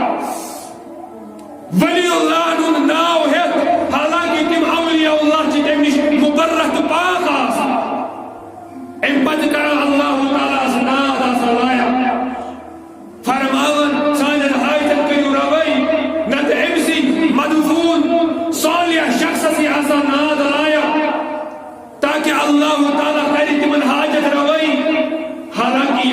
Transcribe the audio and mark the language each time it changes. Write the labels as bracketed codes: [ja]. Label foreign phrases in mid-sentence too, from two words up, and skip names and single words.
[ks] ولی اللہ ہند ناو ہیت حالانکہ تم اولیاء اللہ چھ تم نش مبرک پاک آسان ام پتہ کر اللہ تعالیٰ ناد آسان لایا فرماون سانن حاجتن کریو روی نت امسی مدفون صالح شخص سی آسان ناد لایا تاکہ اللہ تعالیٰ کرے تمن حاجت روی حالانکہ